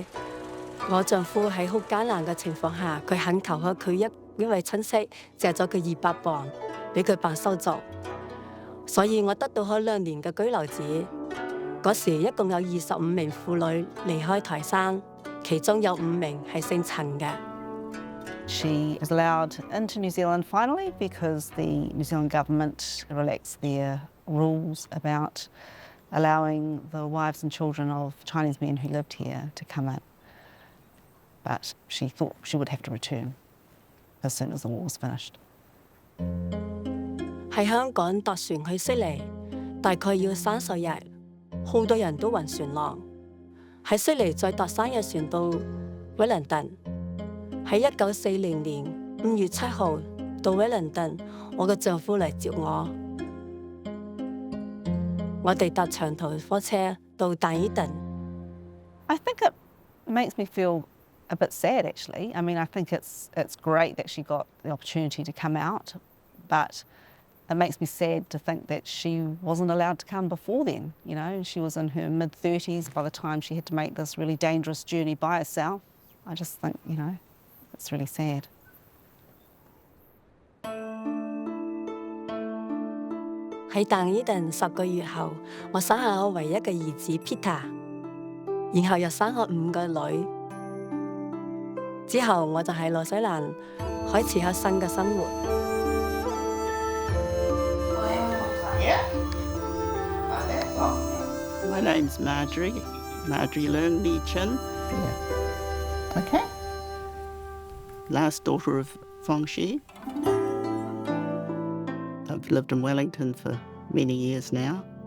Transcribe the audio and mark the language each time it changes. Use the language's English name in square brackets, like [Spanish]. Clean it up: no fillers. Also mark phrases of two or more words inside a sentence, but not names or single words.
[Cantonese] 我丈夫喺好艱難嘅情況下，佢肯求佢一位親戚借咗佢200磅俾佢辦手續，所所以我得到咗2年嘅居留紙。嗰時一共有25名婦女離開台山，其中有5名係姓陳嘅。 [English] She was allowed into New Zealand finally because the New Zealand government relaxed their rules about allowing the wives and children of Chinese men who lived here to come in. But she thought she would have to return as soon as the war was finished. [Cantonese] 喺香港搭船去悉尼，大概要30日，好多人都暈船浪。喺悉尼再搭3日船到威靈頓。喺1940年5月7號到威靈頓，我嘅丈夫嚟接我。我哋搭長途火車到但爾頓。 [English] I think it makes me feel a bit sad, actually. I mean, I think it's great that she got the opportunity to come out, but it makes me sad to think that she wasn't allowed to come before then. You know, she was in her mid-30s by the time she had to make this really dangerous journey by herself. I just think, you know, it's really sad. [Cantonese] 喺但爾頓10個月後，我生下我唯一嘅兒子 Peter， 然後又生咗5個女。之後我就喺紐西蘭開始咗新嘅生活。 [English] My name's Marjorie Leung Lee Chin. Yeah. Okay. Last daughter of Fong She. I've lived in Wellington for many years now.